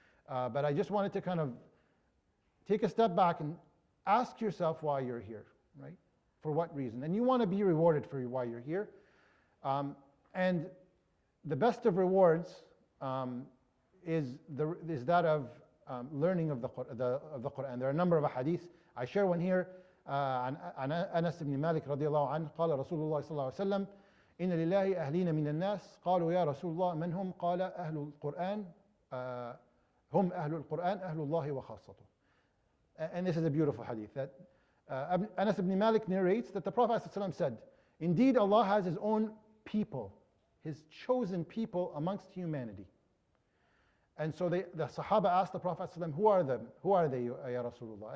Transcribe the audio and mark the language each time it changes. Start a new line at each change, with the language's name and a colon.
English: But I just wanted to kind of take a step back and ask yourself why you're here, right? For what reason? And you want to be rewarded for why you're here. And the best of rewards is that of learning of the Quran. There are a number of hadiths. I share one here.
Arabic: عن أنس بن مالك رضي الله عنه قال رسول الله صلى الله عليه وسلم إن لله أهلين من الناس قالوا يا رسول الله من هم قال أهل القرآن هم أهل القرآن أهل الله وخاصته.
English: And this is a beautiful hadith that Anas ibn Malik narrates that the Prophet ﷺ said, indeed Allah has His own people, His chosen people amongst humanity. And so the Sahaba asked the Prophet ﷺ, who are them? Who are they, Ya Rasulullah?